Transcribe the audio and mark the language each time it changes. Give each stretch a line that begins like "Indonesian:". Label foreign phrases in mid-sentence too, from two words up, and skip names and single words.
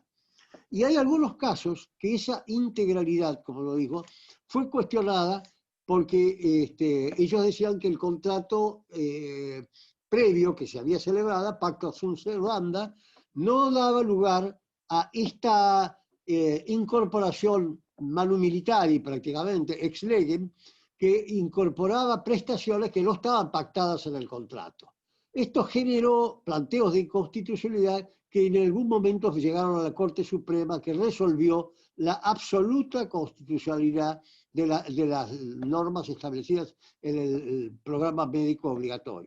Spanish: Y hay algunos casos que esa integralidad, como lo digo, fue cuestionada porque ellos decían que el contrato previo que se había celebrado,
Latin: Pacto Sunt Servanda,
Spanish: no daba lugar a esta incorporación
Latin: manu militari,
Spanish: prácticamente,
Latin: ex legem,
Spanish: que incorporaba prestaciones que no estaban pactadas en el contrato. Esto generó planteos de inconstitucionalidad que en algún momento llegaron a la Corte Suprema, que resolvió la absoluta constitucionalidad de las normas establecidas en el programa médico obligatorio.